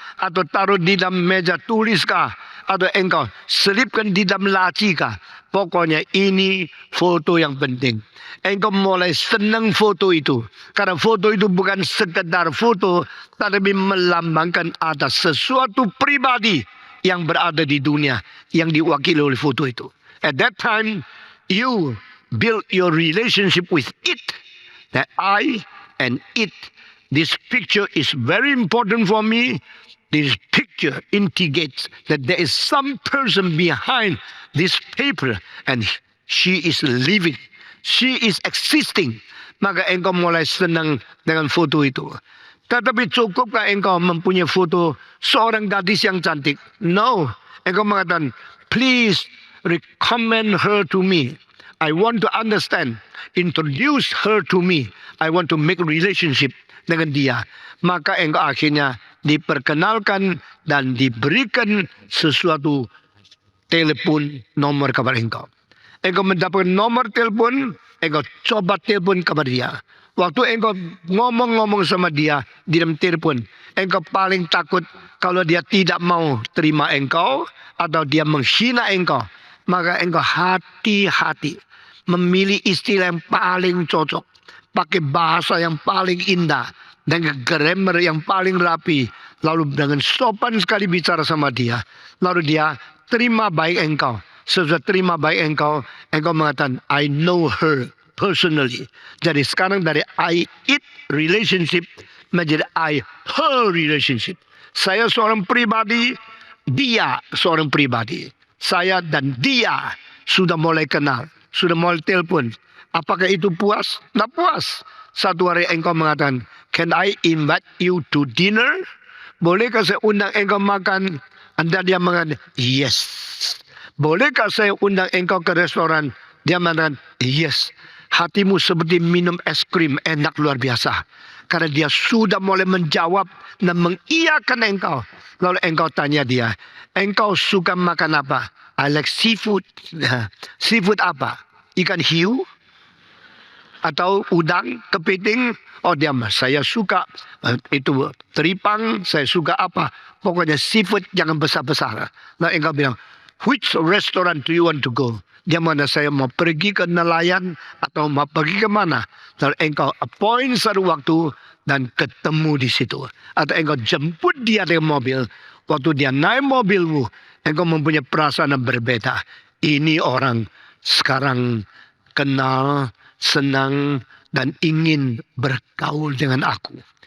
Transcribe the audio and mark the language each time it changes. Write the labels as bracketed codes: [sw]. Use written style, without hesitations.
[id] Atau taruh di dalam meja tulis kah? Atau engkau selipkan di dalam laci kah? Pokoknya ini foto yang penting. Engkau mulai senang foto itu. Karena foto itu bukan sekedar foto, tapi melambangkan ada sesuatu pribadi yang berada di dunia yang diwakili oleh foto itu. [en] At that time, you build your relationship with it. That I and it. This picture is very important for me. This picture indicates that there is some person behind this paper and she is living. She is existing. [id] Maka engkau mulai senang dengan foto itu. Tetapi cukupkah engkau mempunyai foto seorang gadis yang cantik? [en] No. [id] Engkau mengatakan, [en] please recommend her to me. I want to understand. Introduce her to me. I want to make relationship [id] dengan dia. Maka engkau akhirnya diperkenalkan dan diberikan sesuatu telepon nomor kepada engkau. Engkau mendapatkan nomor telepon, engkau coba telepon kepada dia. Waktu engkau ngomong-ngomong sama dia di dalam telepon, engkau paling takut kalau dia tidak mau terima engkau atau dia menghina engkau. Maka engkau hati-hati memilih istilah yang paling cocok, pakai bahasa yang paling indah, dengan grammar yang paling rapi, lalu dengan sopan sekali bicara sama dia. Lalu dia terima baik engkau. Sesudah terima baik engkau mengatakan, [en] I know her personally. [id] Jadi sekarang dari [en] I it relationship [id] menjadi [en] I her relationship. [id] Saya seorang pribadi, dia seorang pribadi. Saya dan dia sudah mulai kenal, sudah mulai telepon. Apakah itu puas? Tidak puas. Satu hari engkau mengatakan, [en] Can I invite you to dinner? [id] Bolehkah saya undang engkau makan? Anda dia mengatakan, yes. Bolehkah saya undang engkau ke restoran? Dia mengatakan, yes. Hatimu seperti minum es krim, enak luar biasa. Karena dia sudah mulai menjawab dan mengiyakan engkau. Lalu engkau tanya dia, engkau suka makan apa? [en] I like seafood. [id] Seafood apa? Ikan hiu? Atau udang, kepiting? Oh diam, saya suka itu teripang, saya suka apa? Pokoknya seafood jangan besar-besar. Nah engkau bilang, [en] which restaurant do you want to go? [id] Dia mana saya mau pergi ke nelayan atau mau pergi ke mana? Lalu engkau appoint satu waktu dan ketemu di situ. Atau engkau jemput dia dengan mobil. Waktu dia naik mobilmu, engkau mempunyai perasaan yang berbeda. Ini orang sekarang kenal, senang, dan ingin bergaul dengan aku.